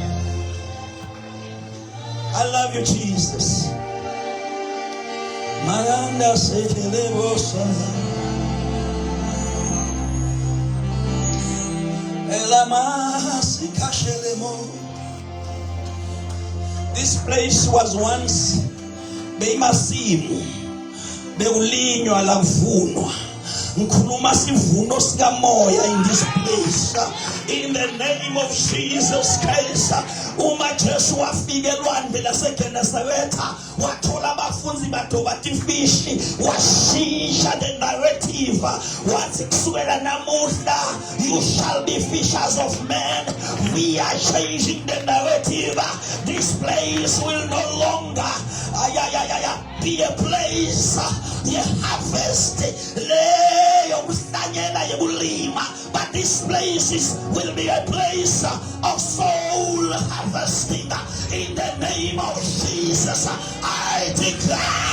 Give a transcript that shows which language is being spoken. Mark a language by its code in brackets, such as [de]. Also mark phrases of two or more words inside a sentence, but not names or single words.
[en] I love you, Jesus. [ss] Mayanda sekelebosa. [en] This place was once [ss] beyimasimu bekulinywa lavunwa. Nkhuluma sivuno sikamoya [en] in this place in the name of Jesus Christ. [ss] Uma Jesu wafike elwandle laseGenesareta wathola abafunzi badoba tifishi, washintsha [en] the narrative. [ss] Wathi kusukela namuhla [en] you shall be fishers of men. We are changing the narrative. This place will no longer be a place the harvest but this place will be a place of soul harvesting in the name of Jesus.